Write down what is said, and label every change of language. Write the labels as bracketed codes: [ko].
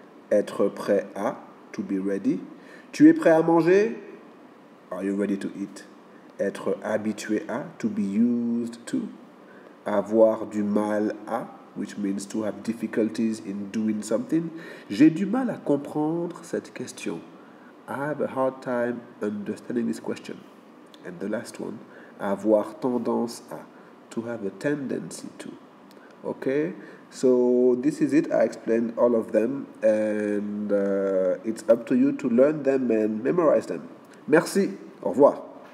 [fr] Être prêt à, [en] to be ready. [fr] Tu es prêt à manger? [en] Are you ready to eat? [fr] Être habitué à, [en] to be used to. [fr] Avoir du mal à, [en] which means to have difficulties in doing something. [fr] J'ai du mal à comprendre cette question. [en] I have a hard time understanding this question. And the last one, [fr] avoir tendance à, [en] to have a tendency to. Okay, so this is it. I explained all of them, and it's up to you to learn them and memorize them. [fr] Merci. Au revoir.